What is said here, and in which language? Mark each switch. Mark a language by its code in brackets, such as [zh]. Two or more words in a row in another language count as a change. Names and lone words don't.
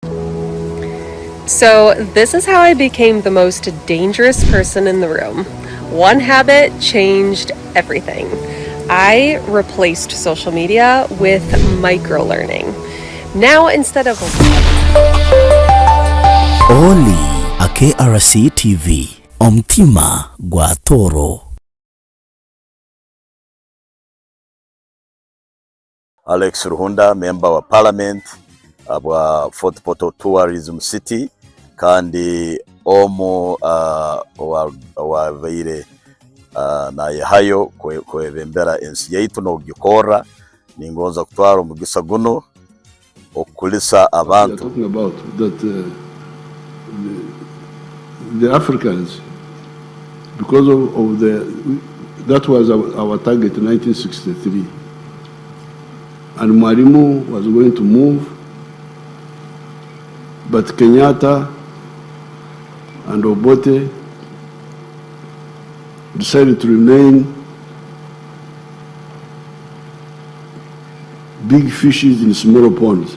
[en] So this is how I became the most dangerous person in the room. One habit changed everything. I replaced social media with micro-learning. Now instead of... [ttj] Oli a KRC TV, Omtima Guatoro. Alex Ruhunda, [en] Member of Parliament, [ttj] aba Fort Portal Tourism City kandi omo wabaire na yahayo kwebembera ensi yaitu no gikora ningonza kutwara omugisa guno okulisa abantu. [en] Talking about that the Africans, because of that was our target in 1963, and Mwalimu was going to move, but Kenyatta and Obote decided to remain big fishes in small ponds.